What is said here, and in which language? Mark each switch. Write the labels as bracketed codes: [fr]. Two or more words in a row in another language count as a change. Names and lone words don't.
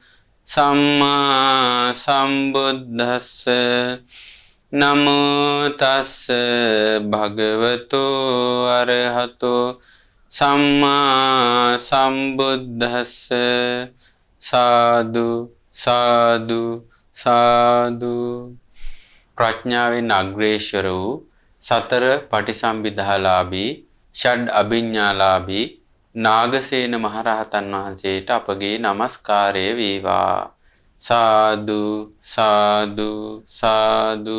[pi] සම්මා සම්බුද්දස්ස නමෝ තස්ස භගවතු අරහතෝ සම්මා සම්බුද්දස්ස සාදු සාදු සාදු. [si] ප්‍රඥාවෙන් අග්‍රේශ්වර වූ සතර පටිසම්භිදාලාභී ෂඩ් අභිඥාලාභී නාගසේන මහරහතන් වහන්සේට අපගේ නමස්කාරය වේවා. සාදු සාදු සාදු.